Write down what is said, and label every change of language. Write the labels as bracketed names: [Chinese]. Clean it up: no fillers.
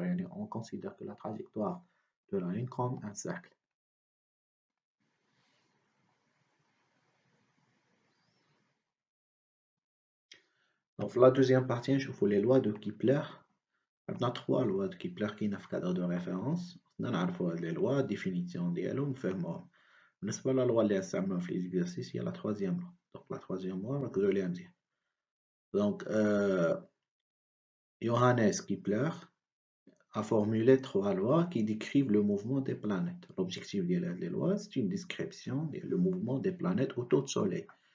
[Arabic] يعني [French] on considère que la trajectoire de la Lune comme un cercle. Donc la deuxième partie, [Arabic] نشوفوا [French] les lois de Kepler. [Arabic] عندنا [French] 3 lois de Kepler qui [Arabic] في [French] cadre de référence. [Arabic] نعرفوا هاد [French] les lois, définition [Arabic] ديالهم نفهموهم. بالنسبة للوا اللي غنستعملوها في [French] l'exercice [Arabic] هي [French] la troisième loi. Donc la troisième loi [Arabic] ركزوا عليها مزيان. [French] Donc Johannes Kepler a formulé 3 lois qui décrivent le mouvement des planètes. L'objectif des lois, c'est une description du mouvement des planètes autour du Soleil.